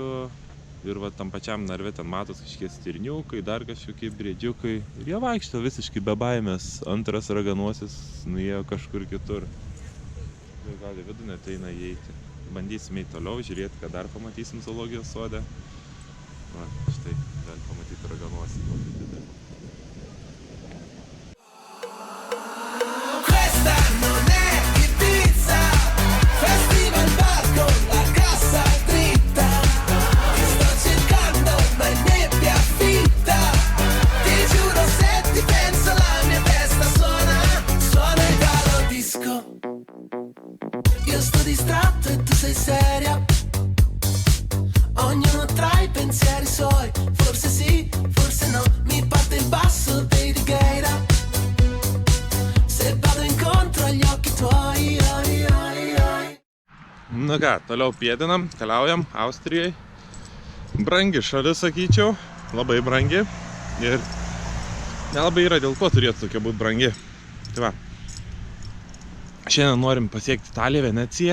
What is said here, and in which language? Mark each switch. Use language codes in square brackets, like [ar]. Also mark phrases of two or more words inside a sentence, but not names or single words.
[lt] Ir va tam pačiam narve ten matos kažkokie stirniukai, dar kažkokie briedžiukai. Ir jie vaikšto visiškai be baimės. Antras raganosis nuėjo kažkur kitur. Gal į vidų neteina įeiti. Bandysim eiti toliau, žiūrėti, ką dar pamatysim zoologijos sode. Va, štai, gali pamatyti raganosį. [it] Questa non è Ibiza, festival bar con la cassa dritta. Ti sto cercando ma è nebbia fitta. Ti giuro se ti penso la mia testa suona Italo disco. Io sto distratto e tu sei seria. Ognuno tra i pensieri suoi. Forse sì, forse no. Mi parte il basso dei Righeira. Se vado incontro agli occhi tuoi. [lt] Nu ką, toliau pėdinam, keliaujam Austrijai. Brangi šalis, sakyčiau, labai brangi. Ir nelabai yra dėl ko turėtų tokia būti brangi. Tai va, šiandien norim pasiekti Italiją, Veneciją.